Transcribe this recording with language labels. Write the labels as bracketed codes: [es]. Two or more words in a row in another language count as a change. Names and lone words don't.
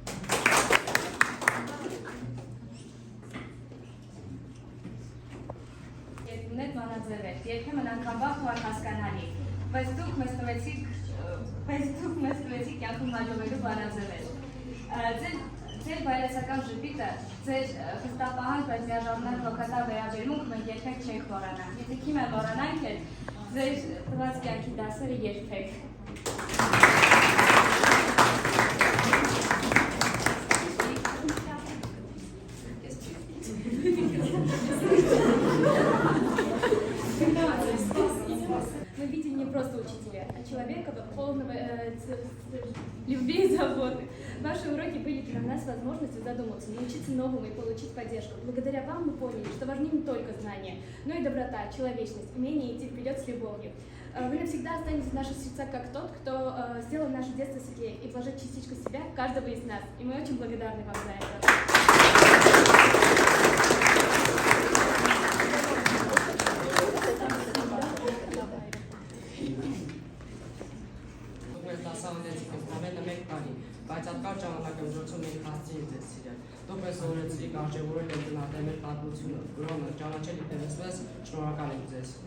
[hy] Ունեք մանաձևեր, երբեմն անգամ վաղ ու անհասկանալի, բայց դուք մեզ տվեցիք կյանքում հաջողելու բանաձևեր։ Ձեր բայրացական ժպիտը, ձեր խստապահանջ, բայց միաժամանակ հոգատար վերաբերմունք մենք երբեք չենք մոռանա։ Եթե քիմիա մոռանանք էլ, ձեր տված կյանքի դասերը երբեք։ [ru] Мы видим не просто учителя, а человека полного любви и заботы. Ваши уроки были для нас возможностью задуматься, научиться новому и получить поддержку. Благодаря вам мы поняли, что важны не только знания, но и доброта, человечность, умение идти вперед с любовью. Вы навсегда останетесь в наших сердцах как тот, кто сделал наше детство светлее и вложил частичку себя в каждого из нас. И мы очень благодарны вам за это. [hy] Բայց ապկար ժամանակահատվածում մենք հասցեինք ձեզ սիրել։ Դուք մեզ սովորեցիք արժևորել և գնահատել մեր պատմությունը, գրոհը, ճանաչել ինքներս, շնորհակալ ենք ձեզ։